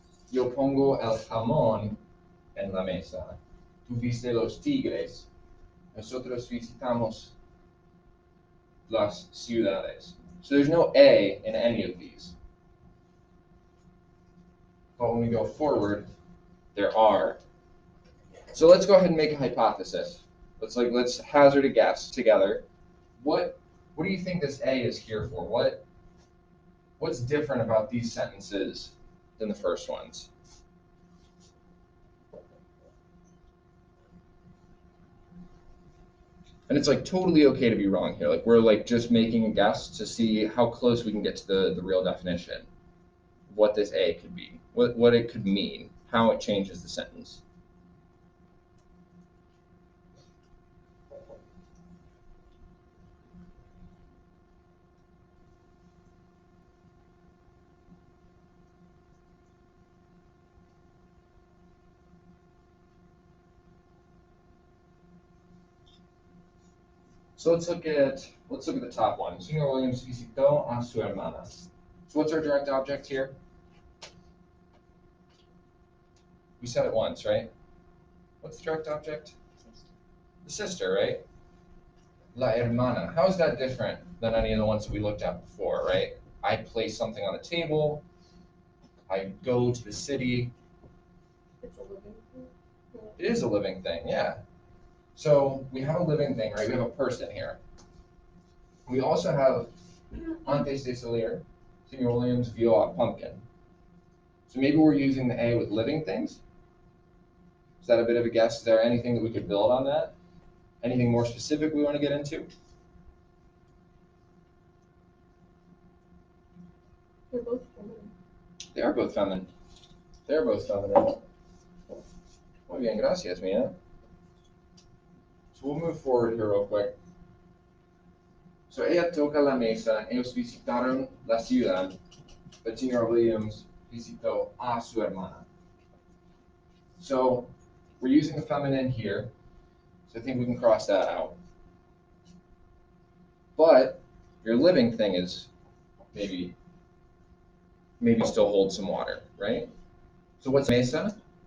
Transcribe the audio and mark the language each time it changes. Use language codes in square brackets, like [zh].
[es] Yo pongo el jamón en la mesa. Tú viste los tigres. Nosotros visitamos las ciudades. [en] So there's no A in any of these. But when we go forward, there are. So let's go ahead and make a hypothesis. Let's hazard a guess together. What do you think this A is here for? What's different about these sentences than the first ones? And it's like totally okay to be wrong here. Like we're like just making a guess to see how close we can get to the real definition of what this A could be, what it could mean, how it changes the sentence. So let's look at the top one. [es] Senor Williams visitó a su hermana. [en] So what's our direct object here? We said it once, right? What's the direct object? The sister, right? [es] La hermana. [en] How is that different than any of the ones that we looked at before, right? I place something on the table. I go to the city. It's a living thing. It is a living thing, yeah. So we have a living thing, right? We have a person here. We also have [es] antes de salir, Senor Williams vio a pumpkin. [en] So maybe we're using the A with living things. Is that a bit of a guess? Is there anything that we could build on that? Anything more specific we want to get into? They're both feminine. They are both feminine. They're both feminine. [es] Muy bien, gracias, [en] Mia. So we'll move forward here real quick. [es] So ella toca la mesa. Ellos visitaron la ciudad. But Senor Williams visitó a su hermana. [en] So we're using the feminine here, so I think we can cross that out. But your living thing is maybe still holds some water, right? So what's mesa?